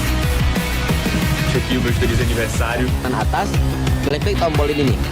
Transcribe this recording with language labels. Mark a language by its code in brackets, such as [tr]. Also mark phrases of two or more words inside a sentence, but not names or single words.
[pt] Gilbert, feliz aniversário. [id] Kan atas, klik tombol ini nih.